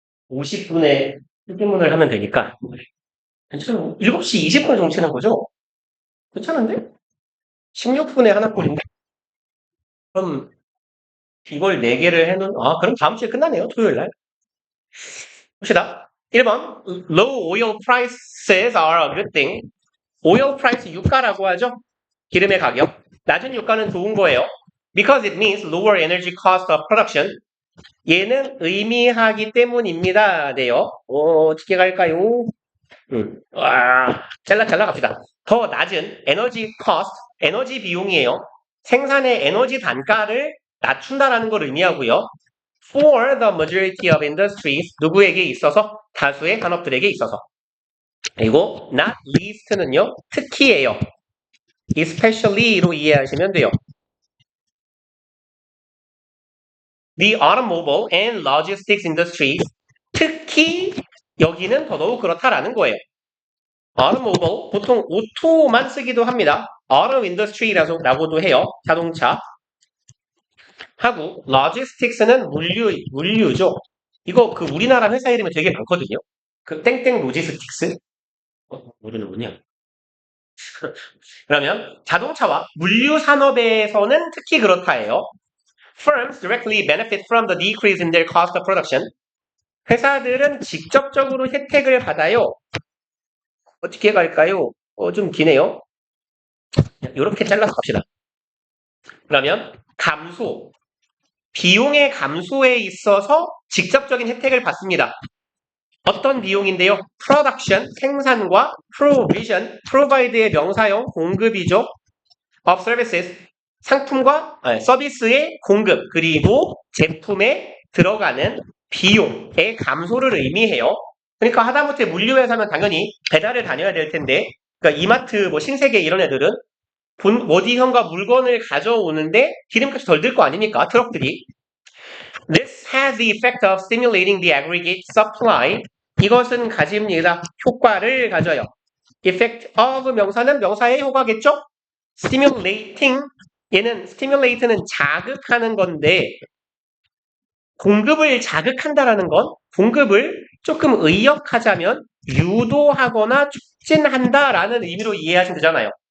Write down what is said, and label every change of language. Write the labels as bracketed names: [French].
[Korean] 50분에 휴게문을 하면 되니까. 괜찮아. 7시 20분 정치는 거죠? 괜찮은데? 16분에 하나 꼴인데? 그럼 이걸 4개를 그럼 다음 주에 끝나네요. 토요일 날. 봅시다. 1번. [English] Low oil prices are a good thing. [Korean] oil price 유가라고 하죠. 기름의 가격. 낮은 유가는 좋은 거예요. [English] Because it means lower energy cost of production. [Korean] 얘는 의미하기 때문입니다. 네요. 어떻게 갈까요? 잘라 갑시다. 더 낮은 에너지 cost, 에너지 비용이에요. 생산의 에너지 단가를 낮춘다라는 걸 의미하고요. [English] For the majority of industries, [Korean] 누구에게 있어서? 다수의 산업들에게 있어서. 그리고 [English] not least [Korean] 는요, 특히예요. especially로 이해하시면 돼요. [English] The automobile and logistics industries, [Korean] 특히 여기는 더더욱 그렇다라는 거예요. automobile, 보통 오토만 쓰기도 합니다. auto industry라고도 해요. 자동차. 하고 logistics는 물류죠. 이거 그 우리나라 회사 이름이 되게 많거든요. 그 땡땡 로지스틱스? 모르는군요. 그러면 자동차와 물류 산업에서는 특히 그렇다예요. [English] Firms directly benefit from the decrease in their cost of production. [Korean] 회사들은 직접적으로 혜택을 받아요. 어떻게 갈까요? 좀 기네요. 이렇게 잘라서 갑시다. 그러면 감소, 비용의 감소에 있어서 직접적인 혜택을 받습니다. 어떤 비용인데요? Production, 생산과 Provision, Provide의 명사형 공급이죠. Of services, 상품과 서비스의 공급, 그리고 제품에 들어가는 비용의 감소를 의미해요. 그러니까 하다못해 물류회사면 당연히 배달을 다녀야 될 텐데, 그러니까 이마트, 뭐 신세계 이런 애들은 어디선가 물건을 가져오는데 기름값이 덜 들 거 아닙니까? 트럭들이. [English] This has the effect of stimulating the aggregate supply. [Korean] 이것은 가집니다. 효과를 가져요. Effect of 명사는 명사의 효과겠죠? Stimulating, 얘는 stimulate는 자극하는 건데 공급을 자극한다라는 건 공급을 조금 의역하자면 유도하거나 촉진한다라는 의미로 이해하시면 되잖아요.